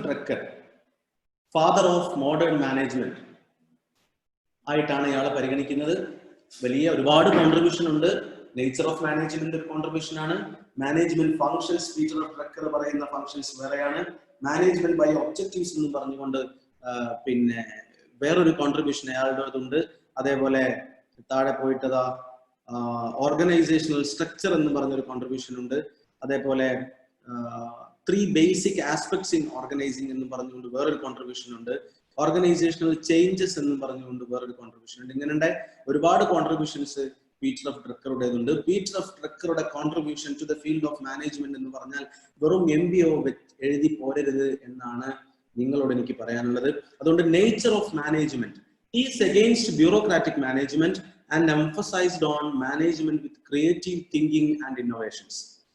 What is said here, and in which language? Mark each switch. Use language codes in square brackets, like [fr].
[en] Drucker, father of modern management [ml] ആയിട്ടാണ് ഇയാളെ പരിഗണിക്കുന്നത്. വലിയ ഒരുപാട് കോൺട്രിബ്യൂഷൻ ഉണ്ട്. നേച്ചർ ഓഫ് മാനേജ്മെന്റ് ഒരു കോൺട്രിബ്യൂഷൻ ആണ്. Management functions Peter of Drucker പറയുന്ന ഫങ്ഷൻസ് വേറെയാണ്. മാനേജ്മെന്റ് ബൈ ഒബ്ജക്റ്റീവ്സ് എന്ന് പറഞ്ഞുകൊണ്ട് പിന്നെ വേറൊരു കോൺട്രിബ്യൂഷൻ അയാളുടേതുണ്ട്. അതേപോലെ താഴെ പോയിട്ടതാ ഓർഗനൈസേഷണൽ സ്ട്രക്ചർ എന്ന് പറഞ്ഞൊരു കോൺട്രിബ്യൂഷൻ ഉണ്ട്. അതേപോലെ 3 ബേസിക് ആസ്പെക്ട്സ് ഇൻ ഓർഗനൈസിംഗ് എന്ന് പറഞ്ഞുകൊണ്ട് വേറൊരു കോൺട്രിബ്യൂഷൻ ഉണ്ട്. ഓർഗനൈസേഷണൽ ചേഞ്ചസ് എന്ന് പറഞ്ഞുകൊണ്ട് വേറൊരു കോൺട്രിബ്യൂഷൻ ഉണ്ട്. ഇങ്ങനെ ഒരുപാട് contributions Peter of ഡ്രക്കറുടേതുണ്ട്. Peter of ഡ്രക്കറുടെ contribution to the field of management എന്ന് പറഞ്ഞാൽ വെറും MBO എഴുതി പോരരുത് എന്നാണ് നിങ്ങളോട് എനിക്ക് പറയാനുള്ളത്. [en] അതുകൊണ്ട് nature of management is against bureaucratic management and emphasized on management with creative thinking and innovations.